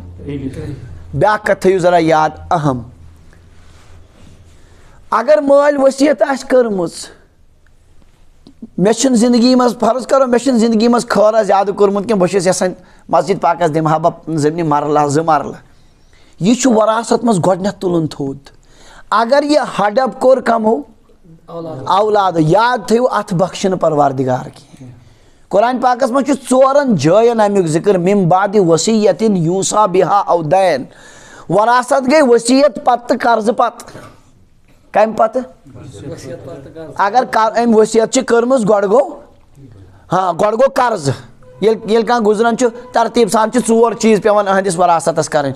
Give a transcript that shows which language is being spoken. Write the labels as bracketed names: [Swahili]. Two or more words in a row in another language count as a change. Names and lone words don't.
[Kashmiri] بیٛاکھ کتھ تھٲیِو ذرا یاد اہم اگر مٲلۍ ؤصیت آسہِ کٔرمٕژ مےٚ چھُنہٕ زندگی منٛز فرض کرو مےٚ چھُنہٕ زندگی منٛز خٲرا زیادٕ کوٚرمُت کینٛہہ بہٕ چھُس یژھان مسجد پاکس دِمہٕ ہا بہٕ زٔمینہِ مرلہ 2 مرلہٕ یہِ چھُ وراثت منٛز گۄڈنٮ۪تھ تُلُن تھوٚد. اگر یہِ ہڈپ کوٚر کمو اولادو یاد تھٲیِو اتھ بخشہِ نہٕ پروردگار کینٛہہ. قرآن پاکس منٛز چھُ 4 جاین امیُک ذکر [Arabic] مِن بعدِ وصیتٍ یوصیٰ بِہا او دین [Kashmiri] وراثت گٔے ؤصیت پتہٕ تہٕ قرضہٕ پتہٕ. کمہِ پتہٕ اگر أمۍ ؤصیت چھِ کٔرمٕژ گۄڈٕ گوٚو گۄڈٕ گوٚو قرضہٕ ییٚلہِ کانٛہہ گُزران چھُ ترتیٖب سان چھِ 4 چیٖز پیٚوان أہنٛدِس وراثتس کرٕنۍ.